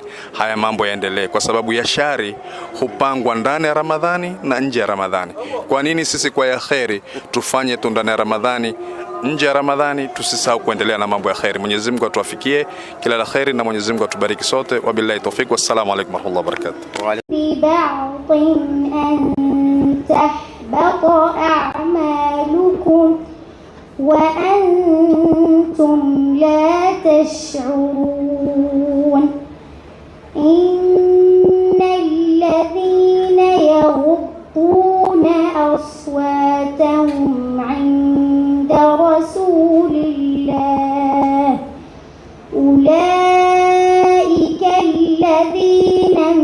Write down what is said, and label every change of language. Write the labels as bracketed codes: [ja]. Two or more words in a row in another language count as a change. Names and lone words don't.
[sw] Haya mambo yaendelee, kwa sababu ya shari hupangwa ndani ya Ramadhani na nje ya Ramadhani. Kwa nini sisi kwa ya khairi tufanye tu ndani ya Ramadhani, nje ya Ramadhani tusisahau kuendelea na mambo ya khairi? Mwenyezi Mungu atuwafikie kila la khairi na Mwenyezi Mungu atubariki sote. [ar] وبالله التوفيق, والسلام عليكم ورحمة الله وبركاته. تحبط أعمالكم وأنتم لا تشعرون إن الذين يغضون أصواتهم عند رسول الله أولئك الذين